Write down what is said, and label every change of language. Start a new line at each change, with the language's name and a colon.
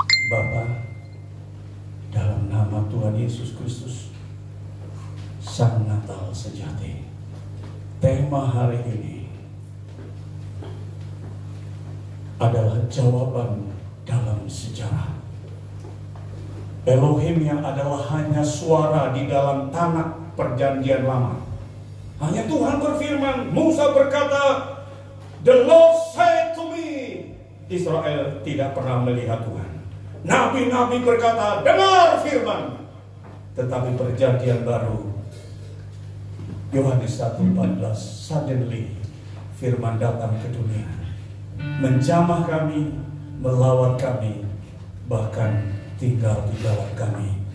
Indonesian: Bapa, dalam nama Tuhan Yesus Kristus, Sang Natal sejati, tema hari ini adalah jawaban dalam sejarah. Elohim yang adalah hanya suara di dalam tanah perjanjian lama. Hanya Tuhan berfirman, Musa berkata,
English: "The Lord said to me."
Indonesian: Israel tidak pernah melihat Tuhan. Nabi-nabi berkata, "Dengar firman." Tetapi perjanjian baru, Yohanes 1:14,
English: suddenly
Indonesian: firman datang ke dunia, menjamah kami, melawat kami, bahkan tinggal di dalam kami.